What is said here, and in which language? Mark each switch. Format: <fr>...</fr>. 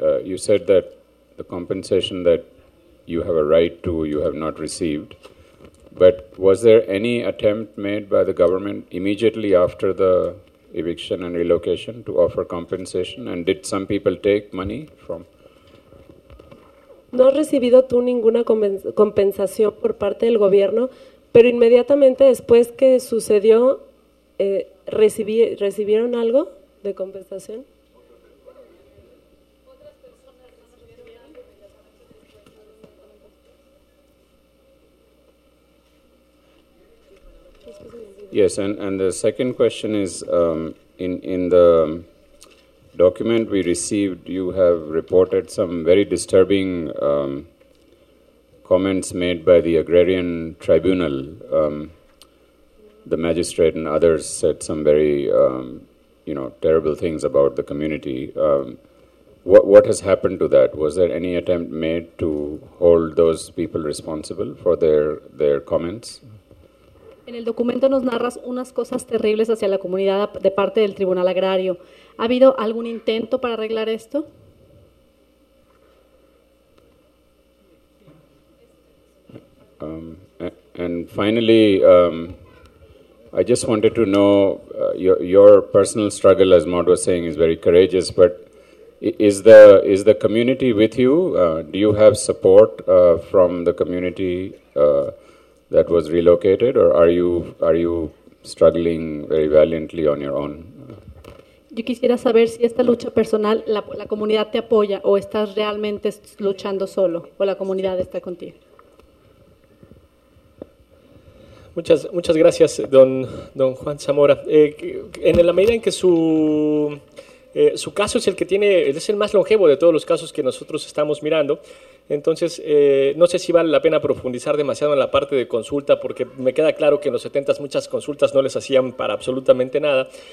<en>You said that the compensation that you have a right to, you have not received. But was there any attempt made by the government immediately after the eviction and relocation to offer compensation? And did some people take money from?</en> <es>No has recibido tú ninguna compensación por parte del gobierno. Pero inmediatamente después que sucedió, ¿recibieron algo de compensación?</es> <en>Yes, and the second question is, in the document we received, you have reported some very disturbing comments made by the Agrarian Tribunal. The magistrate and others said some very, terrible things about the community. What has happened to that? Was there any attempt made to hold those people responsible for their comments?</en> <es>En el documento nos narras unas cosas terribles hacia la comunidad de parte del Tribunal Agrario. ¿Ha habido algún intento para arreglar esto?</es> <en>And finally, I just wanted to know, your personal struggle, as Maud was saying, is very courageous, but is the community with you? Do you have support from the community that was relocated, or are you struggling very valiantly on your own.</en> <es>Yo quisiera saber si esta lucha personal, la comunidad te apoya o estás realmente luchando solo o la comunidad está contigo. Muchas gracias, don Juan Zamora. En la medida en que su caso es el que tiene, es el más longevo de todos los casos que nosotros estamos mirando, entonces no sé si vale la pena profundizar demasiado en la parte de consulta, porque me queda claro que en los 70s muchas consultas no les hacían para absolutamente nada,</es>